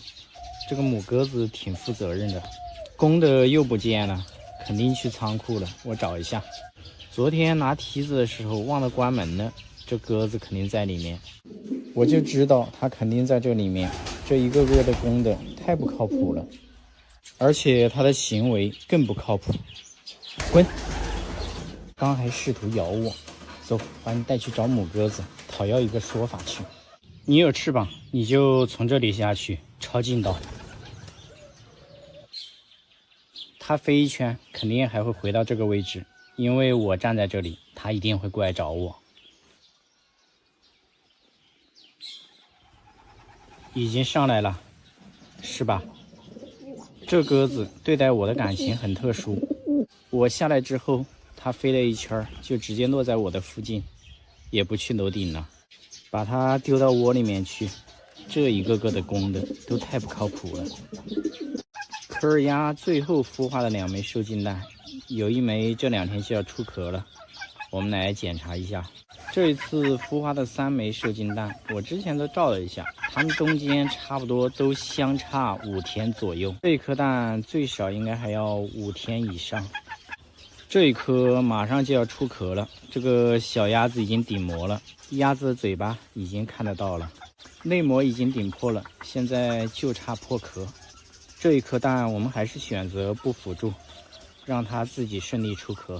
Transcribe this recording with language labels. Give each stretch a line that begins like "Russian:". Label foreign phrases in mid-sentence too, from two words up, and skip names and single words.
Chinese: 這個母鴿子挺負責任的。公的又不見了，肯定去倉庫了，我找一下。昨天拿梯子的時候忘了關門了，這鴿子肯定在裡面，我就知道它肯定在這裡面。這一個個的公的太不靠譜了，而且它的行為更不靠譜。滾！剛還試圖咬我，走，把你帶去找母鴿子，討要一個說法去。你有翅膀，你就從這裡下去，抄近道。它飛一圈，肯定還會回到這個位置，因為我站在這裡，它一定會過來找我。已經上來了，是吧？這鴿子對待我的感情很特殊。我下來之後，它飛了一圈，就直接落在我的附近，也不去樓頂了，把它丟到窩裡面去。這一個個的公的都太不靠譜了。科爾鴨最後孵化的2枚受精蛋，有一枚這2天就要出殼了，我們來檢查一下。這一次孵化的3枚受精蛋，我之前都照了一下，它們中間差不多都相差5天左右。這一顆蛋最少應該還要5天以上。這一顆馬上就要出殼了，這個小鴨子已經頂膜了，鴨子的嘴巴已經看得到了，內膜已經頂破了，現在就差破殼。這一顆蛋我們還是選擇不輔助，讓它自己順利出殼。